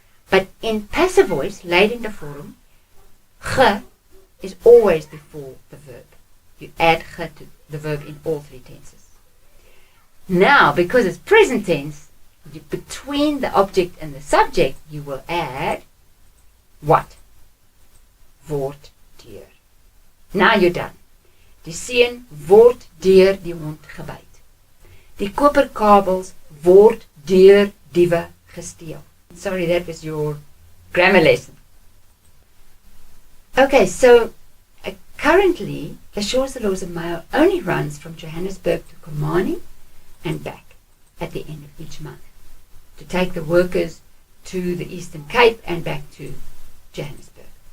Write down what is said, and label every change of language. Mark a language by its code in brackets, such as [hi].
[en] But in passive voice, leidende vorm, ge is always before the verb. You add ge to the verb in all three tenses. Now, because it's present tense, between the object and the subject, you will add what? Word deur. Now you're done. [af] Die seun word deur die hond gebyt. Die koperkabels word deur diewe gesteel. [en] Sorry, that was your grammar lesson. Okay, so currently the Shaw's Mail only runs from Johannesburg to Komani and back at the end of each month to take the workers to the Eastern Cape and back to Johannesburg.